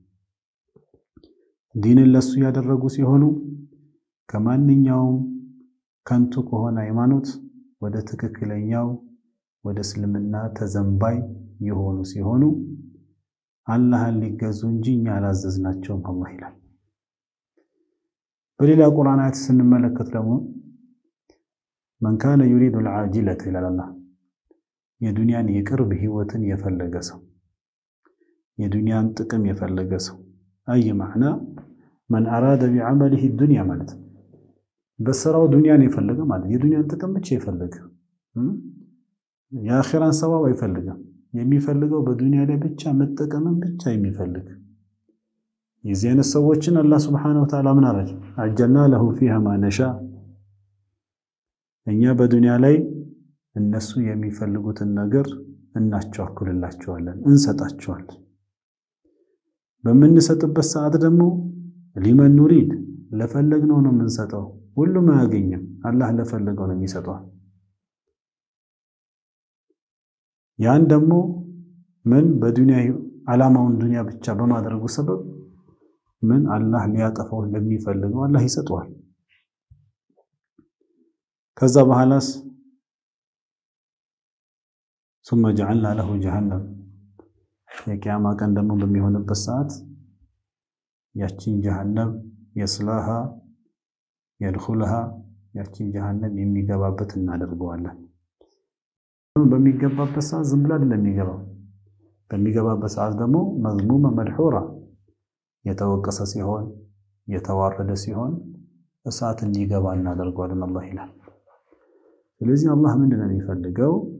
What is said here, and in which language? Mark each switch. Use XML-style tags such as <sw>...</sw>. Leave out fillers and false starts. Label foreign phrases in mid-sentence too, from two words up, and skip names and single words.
<am>ዲንን ለሱ ያደረጉ ሲሆኑ ከማንኛውም ከንቱ ከሆነ ሃይማኖት ወደ ትክክለኛው ወደ እስልምና ተዘንባይ የሆኑ ሲሆኑ አላህን ሊገዙ እንጂ እኛ አላዘዝናቸውም አላህ ይላል በሌላ ቁርአን አያት ስንመለከት ደግሞ</am> <ar>من كان يريد العاجلة إلى الله</ar> <am>የዱንያን የቅርብ ህይወትን የፈለገ ሰው የዱንያን ጥቅም የፈለገ ሰው አይ ማዕና</am> <ar>من أراد بعمله الدنيا</ar> <am>ማለት በስራው ዱንያን የፈለገ ማለት የዱንያን ጥቅም ብቻ የፈለገ የአኺራን ሰዋብ አይፈልግም የሚፈልገው በዱንያ ላይ ብቻ መጠቀምን ብቻ የሚፈልግ የዚያን ሰዎችን አላህ</am> <ar>سبحانه وتعالى</ar> <am>ምን አረጀ አጀልና</am> <ar>له فيها ما نشاء</ar> <am>እኛ በዱንያ ላይ እነሱ የሚፈልጉትን ነገር እናቻኩልላቸዋለን እንሰጣቸዋለን በመንሰጥበት ሰዓት ደግሞ</am> <ar>لمن نريد</ar> <am>ለፈለግነው ነው የምንሰጠው ሁሉም አያገኝም አላህ ለፈለገው ነው የሚሰጠው ያን ደግሞ ምን በዱንያ ዓላማውን ዱንያ ብቻ በማድረጉ ሰበብ ምን አላህ ሊያጠፋው ለሚፈልገው አላህ ይሰጠዋል ከዛ በኋላስ</am> <ar>ثم جعلنا له جهنم</ar> <am>የቂያማ ቀን ደግሞ በሚሆንበት ሰዓት ያቺን</am> <ar>جهنم يصلاها يدخلها</ar> <am>ያቺን جهنم የሚገባበት እናደርገዋለን በሚገባበት ሰዓት ዝም ብሎ አይደለም የሚገባው በሚገባበት ሰዓት ደግሞ</am> <ar>مذموما مدحورا</ar> <am>የተወቀሰ ሲሆን የተዋረደ ሲሆን እሳት እንዲገባ እናደርገዋለን አላህ ይላል ስለዚህ አላህ ምንድነው የሚፈልገው</am>